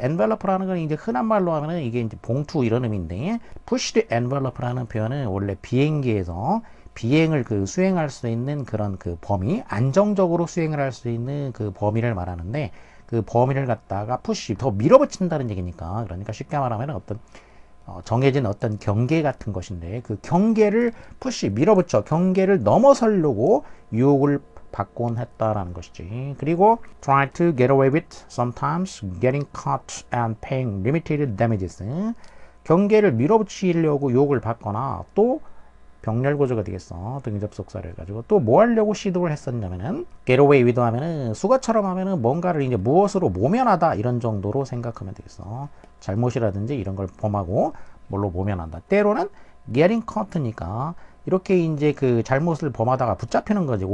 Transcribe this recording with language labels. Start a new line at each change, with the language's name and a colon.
Korean: envelope라는 건 이제 흔한 말로 하면은 이게 이제 봉투 이런 의미인데,
English: push the envelope
Korean: 라는 표현은 원래 비행기에서 비행을 수행할 수 있는 그런 그 범위, 안정적으로 수행을 할 수 있는 그 범위를 말하는데, 그 범위를 갖다가 푸시, 더 밀어붙인다는 얘기니까, 그러니까 쉽게 말하면 어떤 정해진 어떤 경계 같은 것인데, 그 경계를 푸시, 밀어붙여 경계를 넘어서려고 유혹을 받곤 했다라는 것이지.
English: 그리고 try to get away with sometimes getting caught and paying limited damages.
Korean: 경계를 밀어붙이려고 유혹을 받거나 또 병렬 구조가 되겠어. 등접속사를 해가지고 또 뭐 하려고 시도를 했었냐면은
English: get away with
Korean: 하면은 수거처럼 하면은 뭔가를 이제 무엇으로 모면하다 이런 정도로 생각하면 되겠어. 잘못이라든지 이런 걸 범하고 뭘로 모면한다. 때로는
English: getting caught
Korean: 니까 이렇게 이제 그 잘못을 범하다가 붙잡히는 거지.